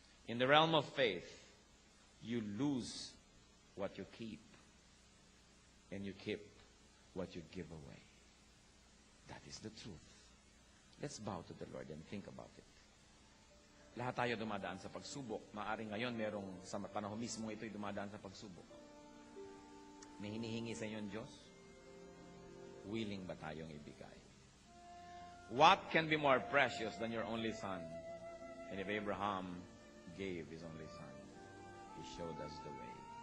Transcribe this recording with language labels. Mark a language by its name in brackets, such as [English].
[English] In the realm of faith, you lose what you keep. And you keep what you give away. That is the truth. Let's bow to the Lord and think about it. [Filipino] Lahat tayo dumadaan sa pagsubok. Maaring ngayon, merong sa panahon mismo ito'y dumadaan sa pagsubok. May hinihingi sa inyo ang Diyos? Willing ba tayong ibigay? [English] What can be more precious than your only son? And if Abraham gave his only son, he showed us the way.